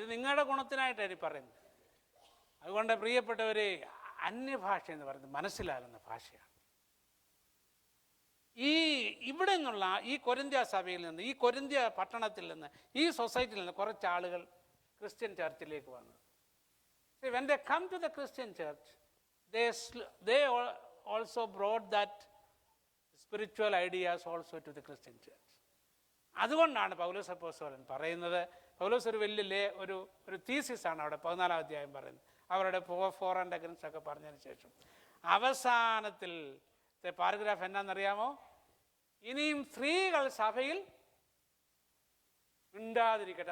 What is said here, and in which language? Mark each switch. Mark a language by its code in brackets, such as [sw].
[ml] ഇത് നിങ്ങളുടെ ഗുണത്തിനായിട്ടാണ് ഈ പറയുന്നത്. അതുകൊണ്ട് പ്രിയപ്പെട്ടവരെ, അന്യഭാഷ എന്ന് പറയുന്നത് മനസ്സിലാകുന്ന ഭാഷയാണ്. ഇവിടെ നിന്നുള്ള ഈ കൊരിന്ത്യ സഭയിൽ നിന്ന്, ഈ കൊരിന്ത്യ പട്ടണത്തിൽ നിന്ന്, ഈ സൊസൈറ്റിയിൽ നിന്ന് കുറച്ച് ആളുകൾ ക്രിസ്ത്യൻ ചർച്ചിലേക്ക് വന്നു. [en] When they come to the Christian church, they also brought that spiritual ideas also to the Christian church. [ml] അതുകൊണ്ടാണ് പൗലോസ് അപ്പോസ്തലൻ പറയുന്നത്. പൗലോസ് ഒരു വലിയ ഒരു തീസിസാണ് അവിടെ 14-ാം അധ്യായം പറയുന്നത്. അവരുടെ [en] for and against [ml] ഒക്കെ പറഞ്ഞതിന് ശേഷം അവസാനത്തിലത്തെ പാരഗ്രാഫ് എന്നാണെന്നറിയാമോ? ഇനിയും സ്ത്രീകൾ സഭയിൽ മിണ്ടാതിരിക്കട്ടെ.